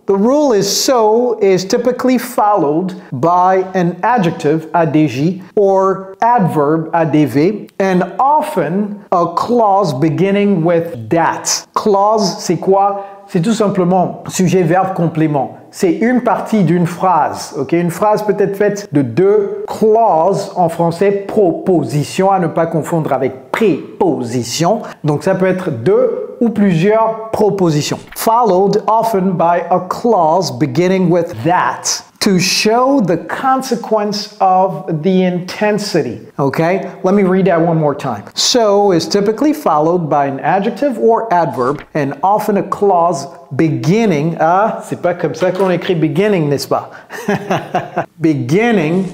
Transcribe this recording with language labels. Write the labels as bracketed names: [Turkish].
[English] The rule is so is typically followed by an adjective, adj, or adverb, adv, and often a clause beginning with that. [French] Clause, c'est quoi? C'est tout simplement sujet, verbe, complément. C'est une partie d'une phrase, ok? Une phrase peut être faite de 2 clauses, en français, proposition, à ne pas confondre avec préposition. Donc ça peut être 2 ou plusieurs propositions. [English] Followed often by a clause beginning with that to show the consequence of the intensity. Okay? Let me read that one more time. So is typically followed by an adjective or adverb and often a clause beginning. [French] Ah, c'est pas comme ça qu'on écrit beginning, n'est-ce pas? Beginning.